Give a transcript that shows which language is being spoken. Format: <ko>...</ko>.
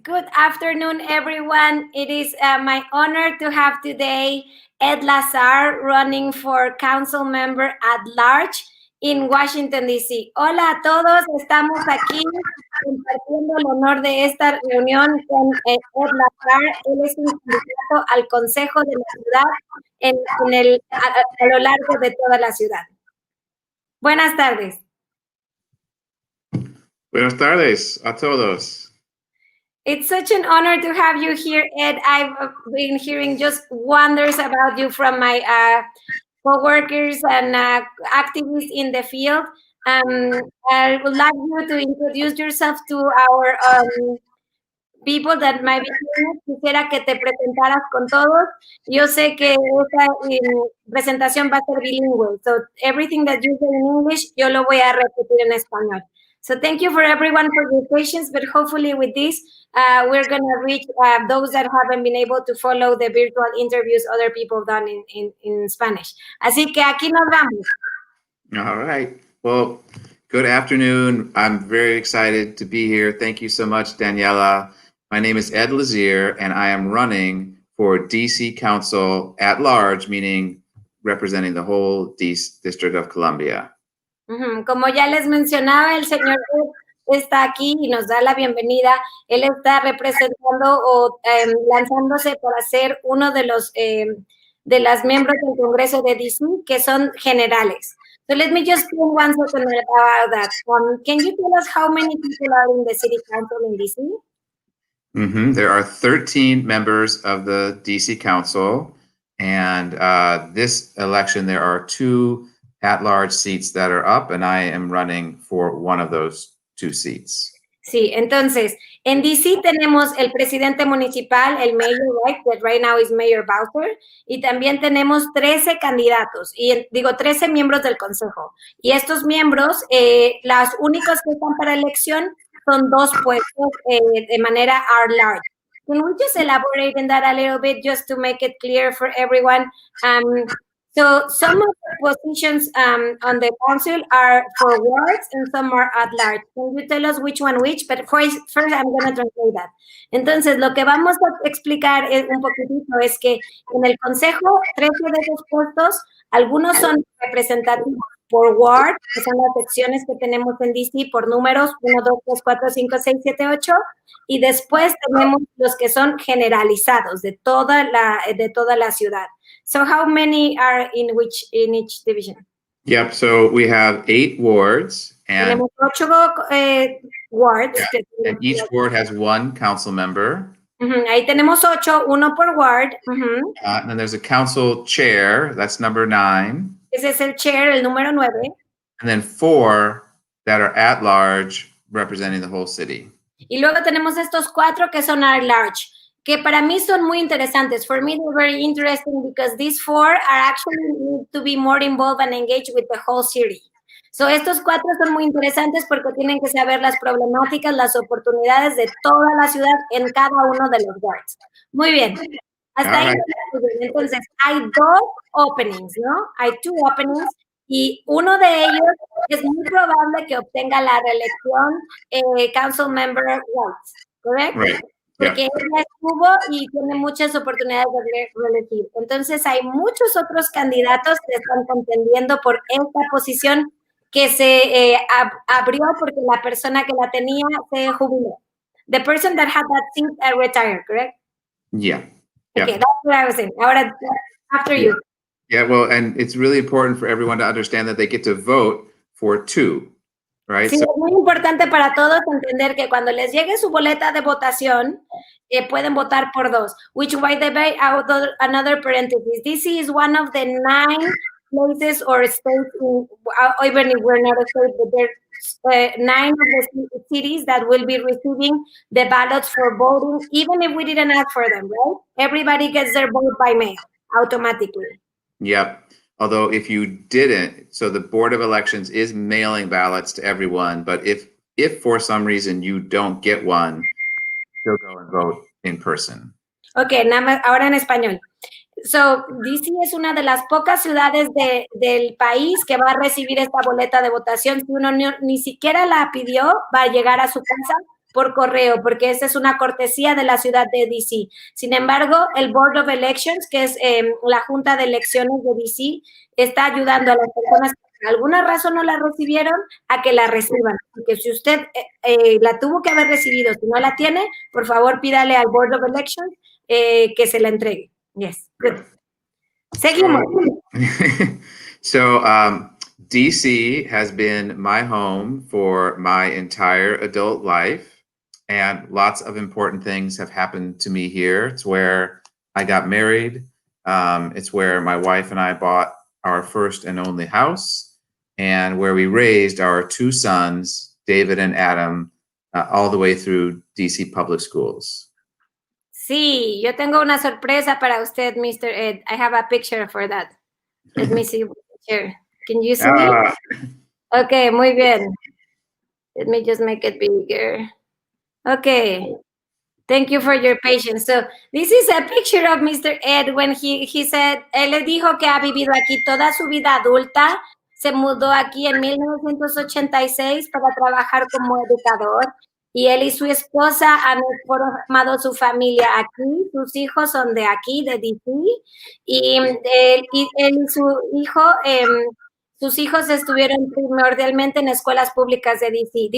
<en>Good afternoon, everyone. It is my honor to have today Ed Lazere running for council member at large in Washington, D.C.</en> <es>Hola a todos, estamos aquí compartiendo el honor de esta reunión con Ed Lazere. Él es un candidato al Consejo de la Ciudad a lo largo de toda la ciudad. Buenas tardes. Buenas tardes a todos.</es> <en>It's such an honor to have you here, Ed. I've been hearing just wonders about you from my co-workers and activists in the field. I would like you to introduce yourself to our people that might be here.</en> <es>Quisiera que te presentaras con todos. Yo sé que esta presentación va a ser bilingüe.</es> <en>So everything that you say in English,</en> <es>yo lo voy a repetir en español.</es> <en>So thank you for everyone for your patience, but hopefully with this, we're going to reach those that haven't been able to follow the virtual interviews other people done in Spanish.</en> <es>Así que aquí nos vamos.</es> <en>All right. Well, good afternoon. I'm very excited to be here. Thank you so much, Daniela. My name is Ed Lazere, and I am running for DC Council at large, meaning representing the whole District of Columbia.</en> <es>Como ya les mencionaba, el señor está aquí y nos da la bienvenida. Él está representando o lanzándose para ser uno de los de las miembros del Congreso de DC, que son generales.</es> <en>So let me just spend 1 second about that. Can you tell us how many people are in the City Council in DC? There are 13 members of the DC Council, and this election there are 2 at-large seats that are up, and I am running for one of those 2 seats.</en> <es>Sí, entonces, en DC tenemos el presidente municipal, el mayor,</es> <en>right, that right now is Mayor Bowser,</en> <es>y también tenemos 13 candidatos, y digo 13 miembros del consejo. Y estos miembros, los únicos que están para elección son 2 puestos de manera at-large.</es> <en>Can we just elaborate on that a little bit just to make it clear for everyone? So some of the positions on the council are for wards and some are at large. Can you tell us which one which? But first I'm going to translate that.</en> <es>Entonces, lo que vamos a explicar un poquitito es que en el consejo, 13 de esos puestos, algunos son representativos por ward, que son las secciones que tenemos en DC por números 1, 2, 3, 4, 5, 6, 7, 8, y después tenemos los que son generalizados de toda la ciudad.</es> <en>So how many are in each division? Yep, so we have 8 wards, and</en> <es>tenemos 8 wards.</es> <en>And each ward has 1 council member.</en> <es>Ahí tenemos 8, 1 por ward.</es> <en>And then there's a council chair, that's number 9.</en> <es>Ese es el chair, el número 9.</es> <en>And then 4 that are at large, representing the whole city.</en> <es>Y luego tenemos estos 4 que son at large, que para mí son muy interesantes.</es> <en>For me, they're very interesting because these 4 are actually need to be more involved and engaged with the whole city.</en> <es>So estos 4 son muy interesantes porque tienen que saber las problemáticas, las oportunidades de toda la ciudad en cada uno de los wards. Muy bien. Hasta ahí. Entonces, hay 2 openings, ¿no? Hay 2 openings y uno de ellos es muy probable que obtenga la reelección council member rights, ¿correcto?</es> <en>Right.</en> <es>Porque ella estuvo y tiene muchas oportunidades de reelegir. Entonces, hay muchos otros candidatos que están contendiendo por esta posición que se abrió porque la persona que la tenía se jubiló.</es> <en>The person that had that seat retired, correct? Yeah. Okay, that's what I was saying.</en> <es>Ahora,</es> <en>after you. Yeah, well, and it's really important for everyone to understand that they get to vote for 2, right?</en> <es>Sí, es muy importante para todos entender que cuando les llegue su boleta de votación, pueden votar por 2.</es> <en>Which by the way, another parenthesis, DC is one of the 9 places or states, even if we're not a state, but there's 9 of the cities that will be receiving the ballots for voting, even if we didn't ask for them, right? Everybody gets their vote by mail, automatically. Yep. Although if you didn't, so the Board of Elections is mailing ballots to everyone, but if for some reason you don't get one, you'll go and vote in person.</en> <es>Okay, nada más, ahora en español. So, DC es una de las pocas ciudades del país que va a recibir esta boleta de votación. Si uno ni siquiera la pidió, va a llegar a su casa por correo, porque esa es una cortesía de la ciudad de DC. Sin embargo, el Board of Elections, que es la Junta de Elecciones de DC, está ayudando a las personas que por alguna razón no la recibieron a que la reciban. Porque si usted la tuvo que haber recibido, si no la tiene, por favor pídale al Board of Elections que se la entregue.</es> <en>Yes, good.</en> <es>Seguimos.</es> <en>So, DC has been my home for my entire adult life, and lots of important things have happened to me here. It's where I got married. It's where my wife and I bought our first and only house, and where we raised our two sons, David and Adam, all the way through DC public schools.</en> <es>Sí, yo tengo una sorpresa para usted, Mr.</es> <en>Ed. I have a picture for that. Let me see the picture. Can you see it? Okay, muy bien. Let me just make it bigger. Okay. Thank you for your patience. So, this is a picture of Mr. Ed when he said,</en> <es>él le dijo que ha vivido aquí toda su vida adulta, se mudó aquí en 1986 para trabajar como educador, y él y su esposa han formado su familia aquí, sus hijos son de aquí, de DC, y él y su hijo, sus hijos estuvieron primordialmente en escuelas públicas de DC.</es>